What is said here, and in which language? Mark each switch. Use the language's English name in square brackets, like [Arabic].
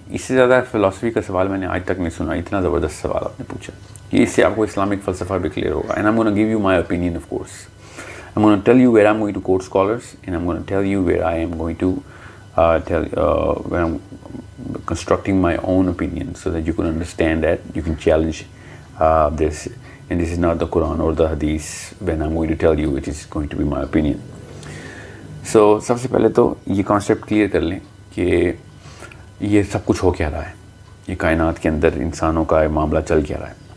[Urdu] اس سے زیادہ فلاسفی کا سوال میں نے آج تک نہیں سنا. اتنا زبردست سوال آپ نے پوچھا کہ اس سے آپ کو اسلامک فلسفہ بھی کلیئر ہوگا. [English] And I'm gonna give you my opinion of course. I'm gonna tell you where I'm going to quote scholars and I'm gonna tell you where I'm going to tell where I'm constructing my own opinion so that you can understand that you can challenge this. And this is not the Quran or the Hadith when I'm going to tell you it is going to be my opinion. [Urdu] So سب سے پہلے تو یہ concept clear کر لیں کہ یہ سب کچھ ہو کیا رہا ہے, یہ کائنات کے اندر انسانوں کا معاملہ چل کیا رہا ہے.